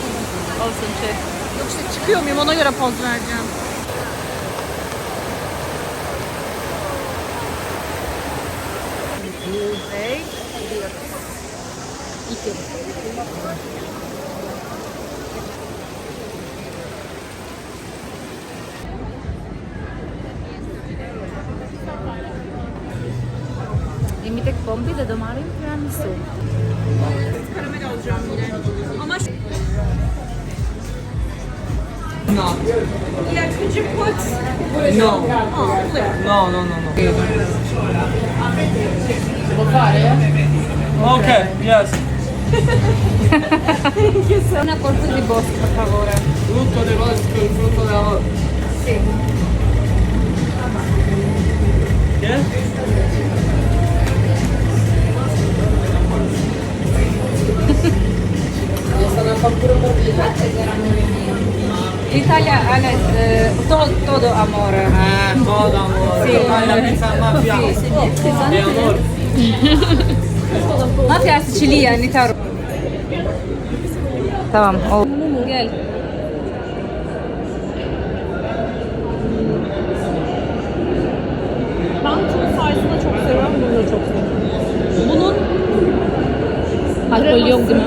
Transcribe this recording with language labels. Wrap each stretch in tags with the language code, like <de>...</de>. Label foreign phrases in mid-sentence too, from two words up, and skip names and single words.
<tr>Olsun çek. Yok işte çıkıyor muyum ona göre poz vereceğim. Ve iki.</tr> <sq>Jemi tek pompi dhe do marrim tiramisu.</sq> <tr>Karamel alacağım yine. Ama</tr> <en>No. yeah, could you put No. oh, flip. No. Okay, yes.</en> <it>Una corte di bosco, per favore. Frutto di bosco, il frutto dell'amore. Sì. Che? L'Italia ha todo amore. Todo amore. Sì. La pizza mafia. Sì. Di amore.</it> <ar>ما في Sicilya يعني تعرف. Tamam.</ar> <tr>Gel. Ben tüm sayısını da çok seviyorum, bunu da çok seviyorum. Bunun Alkol yok değil mi?</tr>